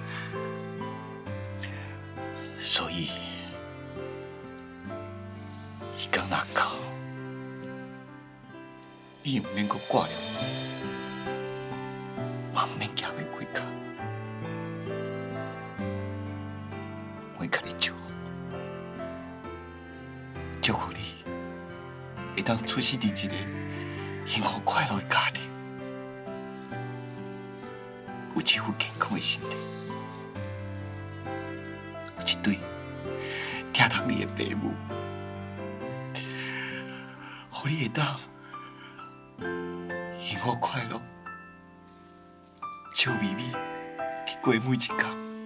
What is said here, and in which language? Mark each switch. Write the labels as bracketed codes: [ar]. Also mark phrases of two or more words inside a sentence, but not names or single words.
[nan] 所以，伊天若到，你毋免阁挂念我，嘛毋免行要开脚。我甲你祝福，祝福你会当出世伫一个幸福快乐的家庭，有一副健康的身体，有一对疼痛你的爸母，互你会当幸福快乐，笑眯眯去过每一天。